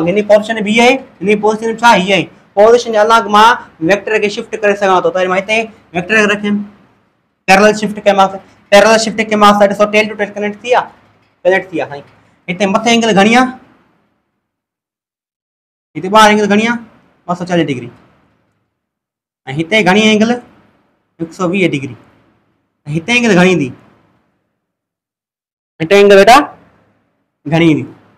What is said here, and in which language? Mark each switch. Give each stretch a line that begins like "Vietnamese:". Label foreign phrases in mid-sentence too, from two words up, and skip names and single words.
Sindhi: हिन पोज़ीशन बि आहे, हिन पोज़ीशन छा हीअ आहे, पोज़ीशन जे अलॉन्ग मां वेक्टर खे शिफ्ट करे सघां थो। त मां हिते वेक्टर खे रखियमि,
English: parallel shift
Sindhi: कयोमांसि।
English: parallel shift
Sindhi: कयोमांसि त ॾिसो
English: tail to tail connect
Sindhi: थी आहे, कनेक्ट थी आहे साईं। हिते मथे एंगल घणी आहे? हिते ॿाहिरि एंगल घणी आहे 240 डिग्री ऐं हिते घणी एंगल 120 डिग्री। हिते एंगल घणी ईंदी? हिते एंगल बेटा घणी ईंदी?